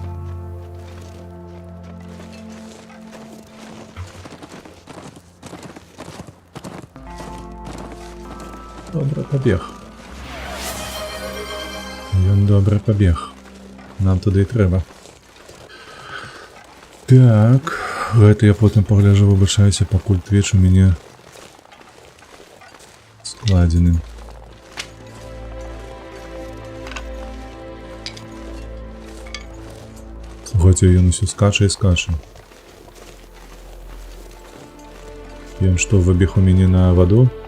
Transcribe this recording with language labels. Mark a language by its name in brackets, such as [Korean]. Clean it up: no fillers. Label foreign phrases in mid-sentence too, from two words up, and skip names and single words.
[Ukrainian] Добре побіг. [Belarusian] Ён добре побіг. [Ukrainian] Нам туди і треба. Так, [Belarusian] гэта я потым пагляджу, выбачаюся, пакуль твіч у мяне складзены. Слухайте, ён усё скача і скача. Ён што, выбег у мяне на ваду?